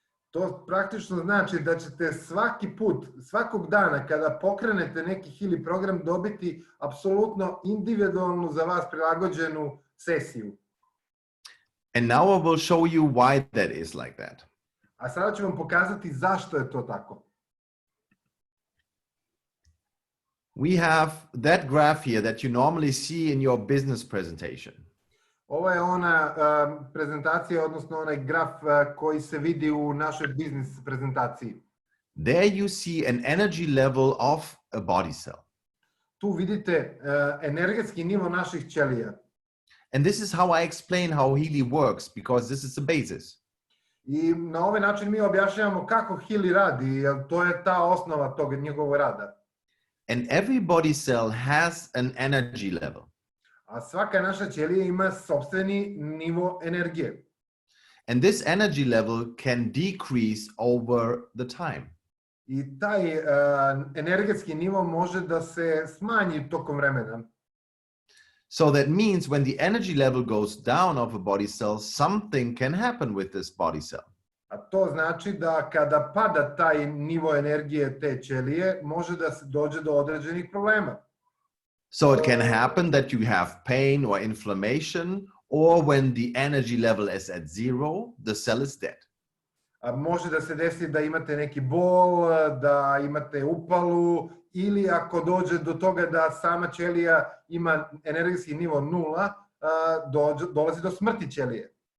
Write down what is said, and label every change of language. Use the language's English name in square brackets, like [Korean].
[Serbian] To praktično znači da ćete svaki put, svakog dana kada pokrenete neki Healy program dobiti apsolutno individualnu za vas prilagođenu sesiju. [English] And now I will show you why that is like that. [Serbian] A sada ću vam pokazati zašto je to tako. [English] We have that graph here that you normally see in your business presentation. [Serbian] Ovo je ona prezentacija, odnosno onaj graf koji se vidi u našoj biznis prezentaciji. [English] There you see an energy level of a body cell. [Serbian] Tu vidite energetski nivo naših ćelija. [English] And this is how I explain how Healy works, because this is the basis. [Serbian] I na ovaj način mi objašnjavamo kako Healy radi, jer to je ta osnova tog njegovog rada. [English] And every body cell has an energy level. [Serbian] A svaka naša ćelija ima sopstveni nivo energije. [English] And this energy level can decrease over the time. [Serbian] I taj energetski nivo može da se smanji tokom vremena. [English] So that means when the energy level goes down of a body cell, something can happen with this body cell. [Serbian] A to znači da kada pada taj nivo energije te ćelije, može da se dođe do određenih problema. [English] So it can happen that you have pain or inflammation, or when the energy level is at zero, the cell is dead. [Serbian] A može da se desi da imate neki bol, da imate upalu, ili ako dođe do toga da sama ćelija ima energetski nivo 0, dolazi do smrti ćelije.